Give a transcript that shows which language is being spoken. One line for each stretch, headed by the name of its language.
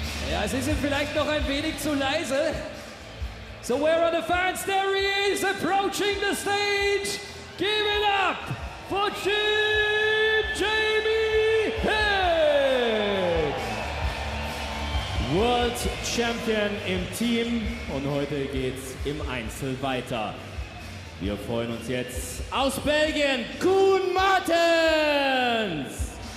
German: Ja, sie sind vielleicht noch ein wenig zu leise.
English: So where are the fans? There he is, approaching the stage. Give it up for Jamie Head.
German: World Champion im Team und heute geht's im Einzel weiter. Wir freuen uns jetzt aus Belgien, Koen Martens.